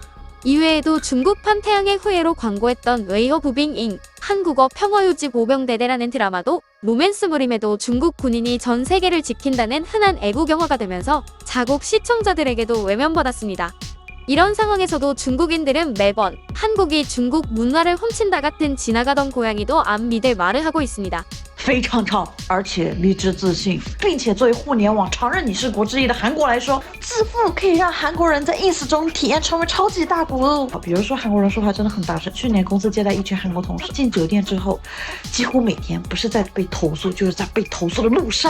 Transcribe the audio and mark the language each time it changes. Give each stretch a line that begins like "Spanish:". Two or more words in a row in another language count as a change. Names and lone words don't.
Korean: 이외에도 중국판 태양의 후예로 광고했던 웨이허 부빙잉, 한국어 평화유지 보병대대라는 드라마도 로맨스물임에도 중국 군인이 전 세계를 지킨다는 흔한 애국 영화가 되면서 자국 시청자들에게도 외면받았습니다. 이런 상황에서도 중국인들은 매번 한국이 중국 문화를 훔친다 같은 지나가던 고양이도 안 믿을 말을 하고 있습니다.
Chinese: 非常唱，而且理直自信，并且作为互联网常任理事国之一的韩国来说，自负可以让韩国人在 ins 中体验成为超级大国。比如说韩国人说话真的很大声，去年公司接待一群韩国同事进酒店之后，几乎每天不是在被投诉，就是在被投诉的路上。